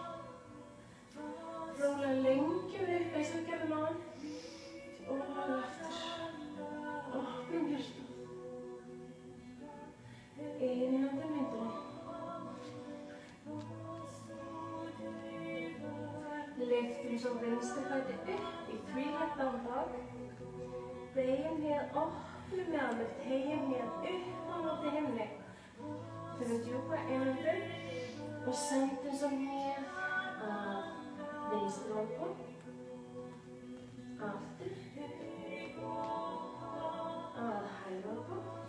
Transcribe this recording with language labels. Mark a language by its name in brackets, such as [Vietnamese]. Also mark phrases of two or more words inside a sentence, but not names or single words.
[Icelandic] Rólega lengjum upp eins og við gerðum áðan. Og aftur. Opnum hjartað. Innöndun vindurinn. Lyftum svo vinstri fæti upp í [English] three-leg down dog. [Icelandic] Beygjum hnén, opnum mjaðmir, teygjum hnén upp á móti himni. Tökum djúpa innöndun og sendum svo hnén að vinstri olnbogn. Aftur. Að hægri olnbogn.